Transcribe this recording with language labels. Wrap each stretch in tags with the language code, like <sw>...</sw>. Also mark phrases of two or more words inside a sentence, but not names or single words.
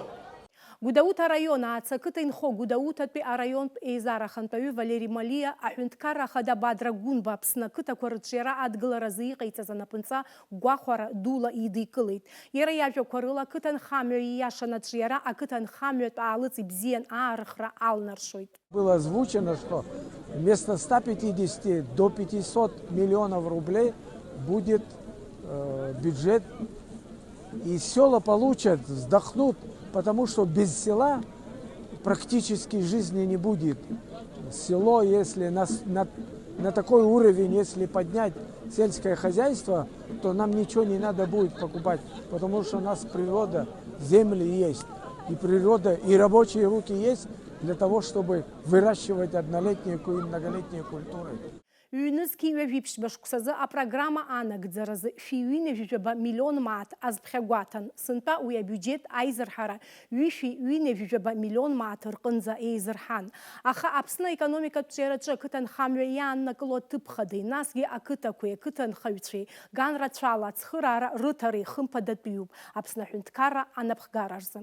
<ab>Гәдоуҭа араион аацакыҭа инхо Гәдоуҭатәи араионтә еизара ахантәаҩы Валери Малиа аҳәынҭқарра ахада Бадра Гәынба Аԥсны ақыҭақәа рыҿиара адгыларазы иҟаиҵаз анапынҵа гәахәара дула идикылеит. Иара иажәақәа рыла ақыҭанхамҩа ииашан аҿиара ақыҭанхамҩатә аалыҵ ибзиан аарыхра алнаршоит.</ab> <ru>Было озвучено, что вместо 150 до 500 миллионов рублей будет бюджет, и села получат, вздохнут, потому что без села практически жизни не будет. Село, если на такой уровень, если поднять сельское хозяйство, то нам ничего не надо будет покупать, потому что у нас природа, земли есть, и природа, и рабочие руки есть для того, чтобы выращивать однолетние и многолетние культуры.</ru> <ab>Ҩнызқьи ҩажәиԥшьба шықәсазы апрограмма анагӡаразы шәи-ҩынҩажәижәаба миллион маат азԥхьагәаҭан. Сынтәа уи абиуџьет аизырҳара ҩышәи-ҩынҩажәижәаба миллион маат рҟынӡа еизырҳан. Аха Аԥсны аекономикатә ҿиараҿы ақыҭанхамҩа иааннакыло аҭыԥхадеи, насгьы ақыҭақәеи, ақыҭанхаҩцәеи ганрацәала ацхыраара рыҭареи хымԥадатәиуп Аԥсны аҳәынҭқарра анапхгара рзы.</ab>